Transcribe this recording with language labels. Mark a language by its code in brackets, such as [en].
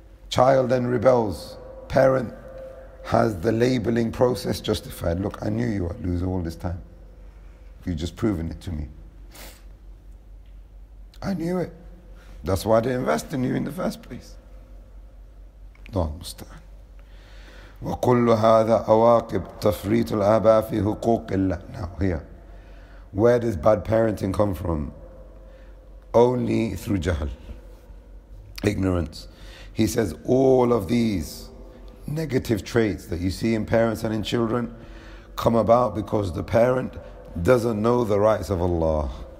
[en] Child then rebels. Parent has the labeling process justified. Look, I knew you would lose all this time. You've just proven it to me. I knew it. That's why they invest in you in the first place. Don't understand. [ar] وكل هذا عواقب تفريط الآباء في حقوق الله. [en] Now here, where does bad parenting come from? Only through jahl, ignorance. He says all of these negative traits that you see in parents and in children come about because the parent doesn't know the rights of Allah.